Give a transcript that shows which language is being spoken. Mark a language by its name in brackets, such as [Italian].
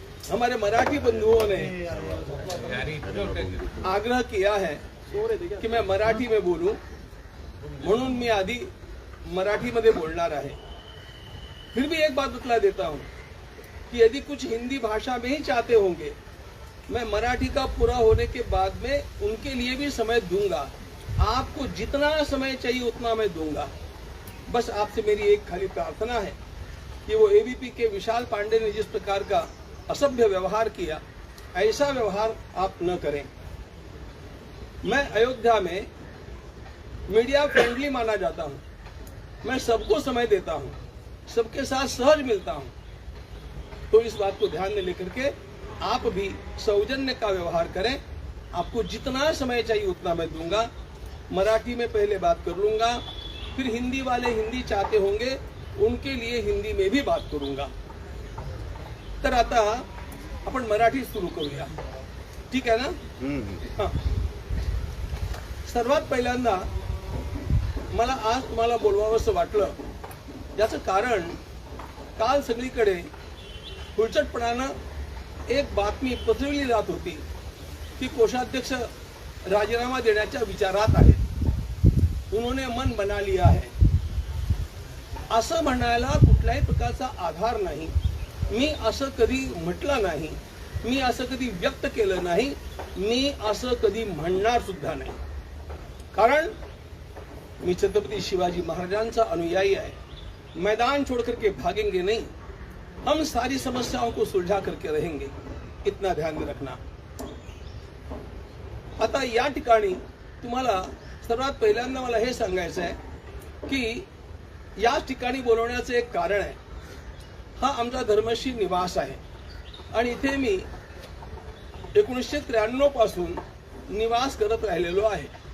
[Hindi] हमारे मराठी बंधुओं ने आग्रह किया है कि मैं मराठी में बोलूं, [Marathi] म्हणून मी आधी मराठी मध्ये बोलणार आहे. [Hindi] फिर भी एक बात बतला देता हूं कि यदि कुछ हिंदी भाषा में ही चाहते होंगे, मैं मराठी का पूरा होने के बाद में उनके लिए भी समय दूंगा. आपको जितना समय चाहिए उतना मैं दूंगा. बस आपसे मेरी एक खाली प्रार्थना है कि वो एबीपी के विशाल पांडे ने जिस प्रकार का असभ्य व्यवहार किया, ऐसा व्यवहार आप न करें. मैं अयोध्या में मीडिया फ्रेंडली माना जाता हूं. मैं सबको समय देता हूं, सबके साथ सहज मिलता हूं. तो इस बात को ध्यान में लेकर के आप भी सौजन्य का व्यवहार करें. आपको जितना समय चाहिए उतना मैं दूंगा. मराठी में पहले बात कर लूंगा, फिर हिंदी वाले हिंदी चाहते होंगे उनके लिए हिंदी में भी बात करूंगा. [Marathi] तर आता आपण मराठी सुरू करूया, ठीक आहे ना? हां. सर्वात पहिल्यांदा मला आज तुम्हाला बोलवावंसं वाटलं, याचं कारण काल सगळीकडे खुळचटपणानं एक बातमी पसरवली जात होती की कोषाध्यक्ष राजीनामा देण्याच्या विचारात आहेत. [Hindi] उन्होंने मन बना लिया है. [Marathi] असं म्हणायला कुठल्याही प्रकारचा आधार नाही. मी असं कधी म्हटलं नाही, मी असं कधी व्यक्त केलं नाही, मी असं कधी म्हणणार सुद्धा नाही. कारण मी छत्रपती शिवाजी महाराजांचा अनुयायी आहे. [Hindi] मैदान छोड़ करके भागेंगे नहीं, हम सारी समस्याओं को सुलझा करके रहेंगे. इतना ध्यान में रखना. [Marathi] आता या ठिकाणी तुम्हाला सर्वात पहिल्यांदा मला हे सांगायचं आहे की या ठिकाणी बोलवण्याचं एक कारण आहे. हा आमचा धर्मशी निवास आहे आणि इथे मी 1993 पासून निवास करत राहिलेलो आहे.